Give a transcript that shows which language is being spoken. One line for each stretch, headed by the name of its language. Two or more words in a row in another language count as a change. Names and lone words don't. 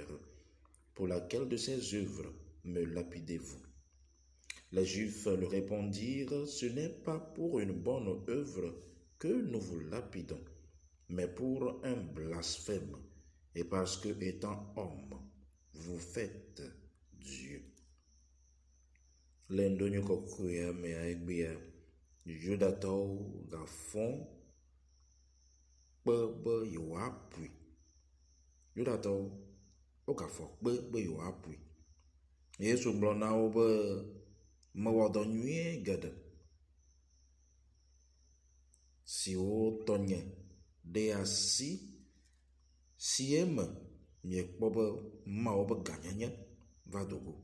French: Pour laquelle de ces œuvres me lapidez-vous » Les Juifs lui répondirent: « Ce n'est pas pour une bonne œuvre que nous vous lapidons, mais pour un blasphème, et parce que, étant homme, vous faites Dieu.
Ewe: » L'endonyo kokuya me aegbea Judatɔwo gafɔ̃ kpe be yewoaƒoe. Judatɔwo wogafɔ kpe be yewoaƒoe. Yesu gblɔ na wo be mewɔ dɔ nyuie geɖe siwo tɔnye ɖe asi, si eme miekpɔ be Mawu be gãnyenye va do go.